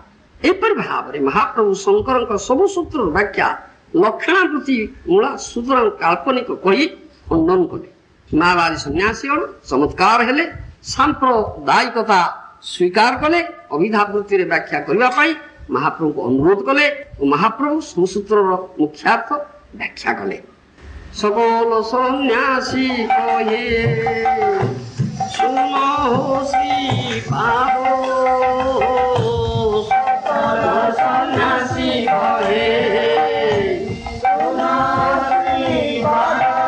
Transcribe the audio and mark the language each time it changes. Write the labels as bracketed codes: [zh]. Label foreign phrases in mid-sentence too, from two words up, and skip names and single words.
[or] ଏପରି ଭାବରେ ମହାପ୍ରଭୁ ଶଙ୍କରଙ୍କ ସବୁ ସୂତ୍ରର ବ୍ୟାଖ୍ୟା ଲକ୍ଷଣାବୃତ୍ତି ମୂଳା ସୂତ୍ର କାଳ୍ପନିକ କହି ଖଣ୍ଡନ କଲେ। ମାଓବାଦୀ ସନ୍ନ୍ୟାସୀଗଣ ଚମତ୍କାର ହେଲେ, ସାମ୍ପ୍ରଦାୟିକତା ସ୍ୱୀକାର କଲେ, ଅଭିଧାବୃତ୍ତିରେ ବ୍ୟାଖ୍ୟା କରିବା ପାଇଁ ମହାପ୍ରଭୁଙ୍କୁ ଅନୁରୋଧ କଲେ ଓ ମହାପ୍ରଭୁ ସୂତ୍ରର ମୁଖ୍ୟାର୍ଥ ବ୍ୟାଖ୍ୟା କଲେ। [bn] সকল সন্ন্যাসী কহে শুনো শ্রীপাদ, সকল সন্ন্যাসী কহে শুনো শ্রীপাদ।